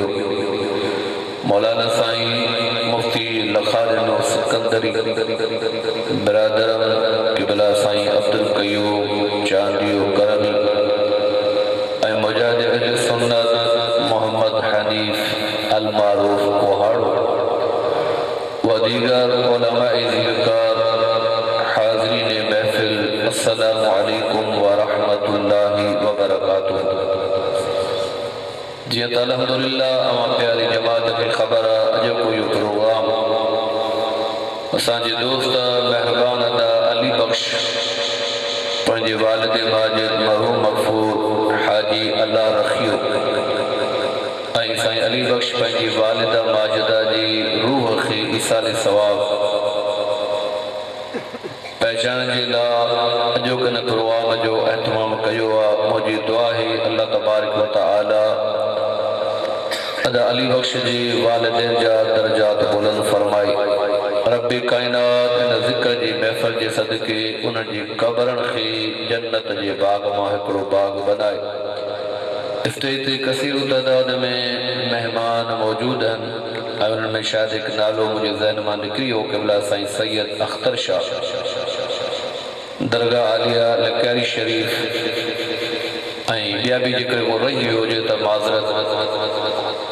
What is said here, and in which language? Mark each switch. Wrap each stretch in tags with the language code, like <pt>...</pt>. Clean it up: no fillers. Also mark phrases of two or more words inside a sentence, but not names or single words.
<sd>मौलाना साईं मुफ्ती लखाजनो सिकंदरी, बिरादरम किबला साईं अब्दुल कयूम चांदियो करनी, मुजाहिद अहले सुन्नत मोहम्मद हनीफ अल मारूफ कोहाड़ो व दीगर उलमाए ज़िक्र हाज़रीन महफिल,</sd> <ar>السلام عليكم ورحمة الله وبركاته.</ar> <sd>जी अल्हम्दुलिल्लाह अमा प्यारी जमात खे ख़बर अॼु कोई प्रोग्राम असांजे दोस्त मेहरबान अदा अली बख्श पंहिंजे वालिद माजिद मरहूम मग़फ़ूर हाजी अल्लाह रखियो ऐं साईं अली बख्श पंहिंजी वालिदा माजिदा जी रूह खे ईसाले सवाब पहचान जे लाइ अॼोके हिन प्रोग्राम जो एहतमाम कयो आहे। मुंहिंजी दुआ आहे</sd> <ar>الله تبارك وتعالى</ar> <sd>अदा अली बख्श जी वालिदैन जा दर्जात बुलंद फरमाए। रब्बे कायनात इन ज़िक्र जी महफ़िल जे सदके उन्हनि जी क़बरनि खे जन्नत जे बाग मां हिकिड़ो बाग बनाए। स्टेज ते कसीर तादाद में मेहमान मौजूद आहिनि ऐं उन्हनि में शायदि हिकु नालो मुंहिंजे ज़हन मां निकिरी वियो, क़िबला साईं सैयद अख्तर शाह दरगाह आलिया लकैरी शरीफ, ऐं ॿिया बि जेकर को रही वियो हुजे त माज़रत।</sd>